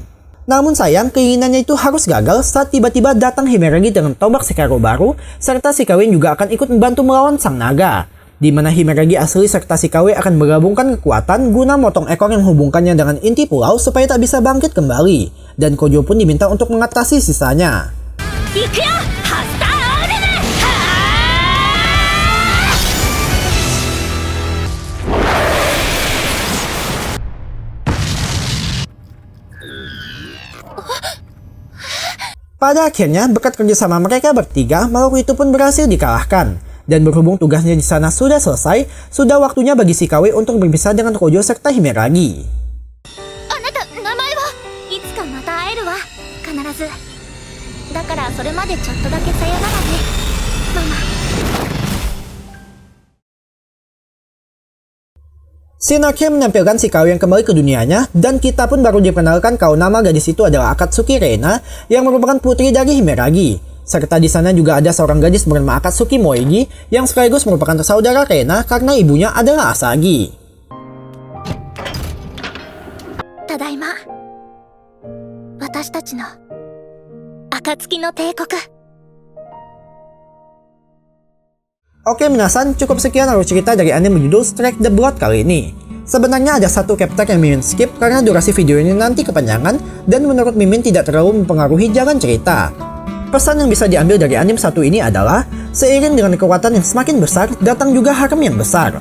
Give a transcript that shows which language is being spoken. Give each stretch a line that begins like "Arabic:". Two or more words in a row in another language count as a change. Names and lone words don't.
Indonesian: Namun sayang, keinginannya itu harus gagal saat tiba-tiba datang Himeragi dengan tombak Sekiro baru, serta Shikawin juga akan ikut membantu melawan sang naga. Di mana Himeragi asli serta Shikawe akan menggabungkan kekuatan guna motong ekor yang menghubungkannya dengan inti pulau supaya tak bisa bangkit kembali. Dan Kojo pun diminta untuk mengatasi sisanya.
Japanese: 行くよハスターアルデムはあ
Indonesian: Pada akhirnya, berkat kerjasama mereka bertiga, makhluk itu pun berhasil dikalahkan. Dan berhubung tugasnya di sana sudah selesai, sudah waktunya bagi Shikawe untuk berpisah dengan Kojo serta Himeragi.
Japanese: あなた名前はいつかまた会えるわ必ずだからそれまでちょっとだけさよならねママ
Indonesian: Shin akhirnya menampilkan Shikawe yang kembali ke dunianya, dan kita pun baru diperkenalkan kalau nama gadis itu adalah Akatsuki Reina yang merupakan putri dari Himeragi. Serta di sana juga ada seorang gadis bernama Akatsuki Moegi yang sekaligus merupakan saudara Reina karena ibunya adalah Asagi.
Japanese: ただいま私たちの暁の帝国
Indonesian: Oke minasan, cukup sekian alur cerita dari anime berjudul Strike the Blood kali ini. Sebenarnya ada satu chapter yang Mimin skip karena durasi video ini nanti kepanjangan dan menurut Mimin tidak terlalu mempengaruhi jalan cerita. Pesan yang bisa diambil dari anime satu ini adalah, seiring dengan kekuatan yang semakin besar, datang juga harem yang besar.